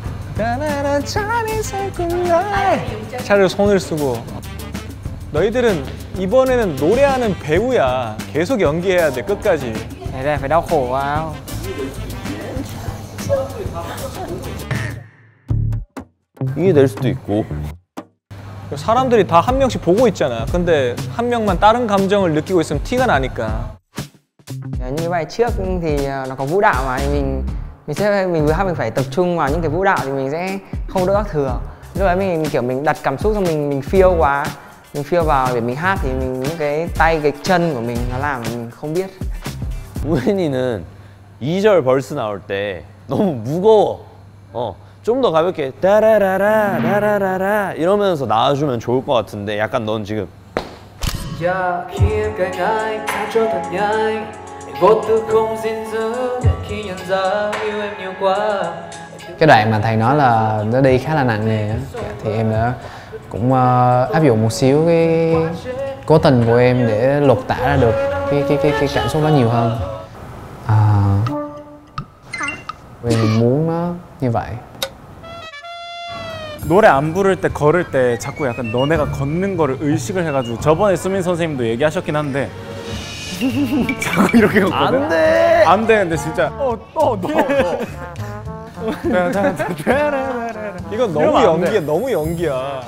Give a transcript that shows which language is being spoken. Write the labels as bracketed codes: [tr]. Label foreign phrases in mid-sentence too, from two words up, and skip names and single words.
[ko] 차라리 손을 쓰고. 너희들은 이번에는 노래하는 배우야. 계속 연기해야 돼 끝까지. [vi] Thế này phải đau khổ vào. [ko] 이게 될 수도 있고. 사람들이 다 한 명씩 보고 있잖아. 근데 한 명만 다른 감정을 느끼고 있으면 티가 나니까. [vi] Như cái bài trước thì nó có vũ đạo mà mình vừa hát mình phải tập trung vào những cái vũ đạo thì mình sẽ không đỡ các thừa. Lúc đấy mình kiểu mình đặt cảm xúc xong mình feel quá, mình feel vào để mình hát thì mình những cái tay cái chân của mình nó làm mình không biết. [ko] 우엔이는 2절 벌스 나올 때 너무 무거워. 좀 더 가볍게 따라라라 라라라라 이러면서 나와주면 좋을 것 같은데 약간 넌 지금 [vi] Giờ khi em cạnh anh đã cho thật nhanh, vô tư không gìn giữ để khi nhận ra yêu em nhiều quá. Cái đoạn mà thầy nói là nó đi khá là nặng nề á, thì em đã cũng áp dụng một xíu cái cố tình của em để lột tả ra được cái cảm xúc đó nhiều hơn. Vì mình muốn nó như vậy. [ko] 노래 안 부를 때 걸을 때 자꾸 약간 너네가 걷는 거를 의식을 해가지고 저번에 수민 선생님도 얘기하셨긴 한데 자꾸 이렇게 걷거든? 안돼! 안 되는데 진짜 너 이건 너무 연기야, 너무 연기야.